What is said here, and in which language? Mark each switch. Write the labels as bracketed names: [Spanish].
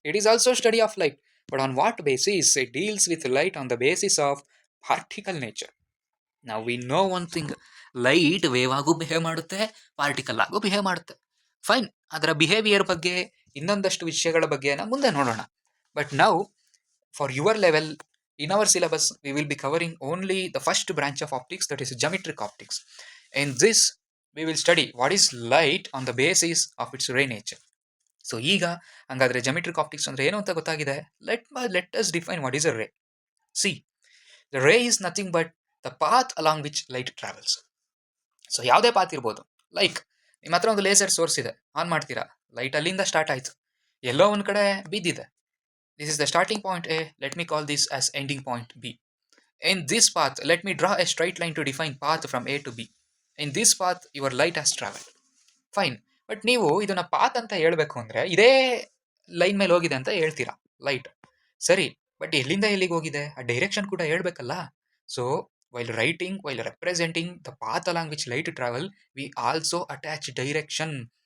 [English] It is also study of light, but on what basis, it deals with light on the basis of particle nature. [Kannada] ನಾವು [English] we know one thing, [Kannada] light wave ಆಗೂ behave ಮಾಡುತ್ತೆ, particle ಆಗೂ behave ಮಾಡುತ್ತೆ. Fine, ಅದರ behaviour ಬಗ್ಗೆ ಇನ್ನೊಂದಷ್ಟು ವಿಷಯಗಳ ಬಗ್ಗೆ ನಾವು ಮುಂದೆ ನೋಡೋಣ. [English] But ನಾವು for your level, in our syllabus we will be covering only the first branch of optics, that is geometric optics. In this we will study what is light on the basis of its ray nature. [Kannada] So ಈಗ ಹಂಗಾದ್ರೆ geometric optics ಅಂದ್ರೆ ಏನು ಅಂತ ಗೊತ್ತಾಗಿದೆ. [English] let us define what is a ray. See, the ray is nothing but the path along which light travels. [Kannada] So ಯಾವುದೇ path ಇರ್ಬೋದು. Like ನಿಮ್ಮ ಹತ್ರ ಒಂದು ಲೇಸರ್ ಸೋರ್ಸ್ ಇದೆ, ಆನ್ ಮಾಡ್ತೀರಾ, ಲೈಟ್ ಅಲ್ಲಿಂದ ಸ್ಟಾರ್ಟ್ ಆಯಿತು, ಎಲ್ಲೋ ಒಂದು ಕಡೆ ಬಿದ್ದಿದೆ. [English] This is the starting point A, let me call this as ending point B. In this path, let me draw a straight line to define path from A to B. In this path, your light has traveled. Fine. [Kannada] But ನೀವು ಇದನ್ನ path ಅಂತ ಹೇಳಬೇಕು ಅಂದರೆ ಇದೇ line ಮೇಲೆ ಹೋಗಿದೆ ಅಂತ ಹೇಳ್ತೀರಾ ಲೈಟ್. ಸರಿ, ಬಟ್ ಎಲ್ಲಿಂದ ಎಲ್ಲಿಗೆ ಹೋಗಿದೆ ಆ ಡೈರೆಕ್ಷನ್ ಕೂಡ ಹೇಳ್ಬೇಕಲ್ಲ. [English] So while writing, while representing the path along which light travel, we also attach direction.